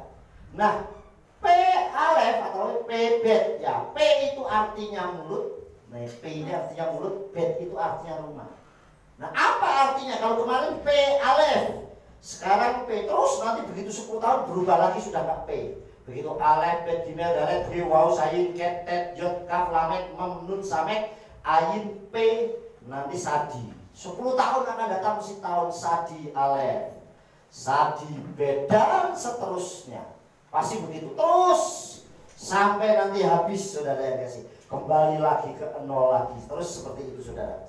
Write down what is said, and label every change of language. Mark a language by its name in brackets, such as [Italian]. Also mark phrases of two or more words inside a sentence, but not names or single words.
[Indonesian] Nah, P Alef atau P Bet, ya. P itu artinya mulut, nah P ini artinya mulut, Bet itu artinya rumah. Nah, apa artinya? Kalau kemarin P Alef, sekarang P, terus nanti begitu 10 tahun berubah lagi sudah nggak P. Begitu Alef, Bet, Gimel, Dalet, He, Waw, Sayin, Ket, Tet, Yod, Kaf, Lamet, Mem, Nun, Samek, Ayin, P, nanti Sadi. 10 tahun akan datang mesti tahun Sadi Alef, Sadi Bet, dan seterusnya. Pasti begitu terus sampai nanti habis, saudara yang kasih. Kembali lagi ke 0 lagi, terus seperti itu, saudara.